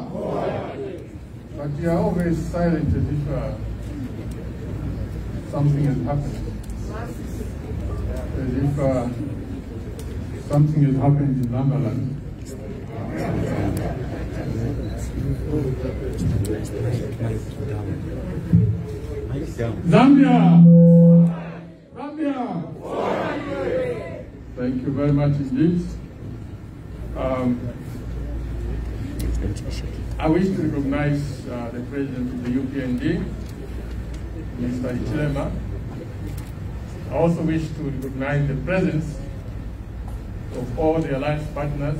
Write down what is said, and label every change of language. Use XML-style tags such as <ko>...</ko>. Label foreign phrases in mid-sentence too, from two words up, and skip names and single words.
<en>But you are always silent as if something has happened. As if something has happened in Lambaland. Zambia! Zambia! Thank you very much indeed. I wish to recognize the President of the UPND, Mr. Ichilema. I also wish to recognize the presence of all the alliance partners.</en>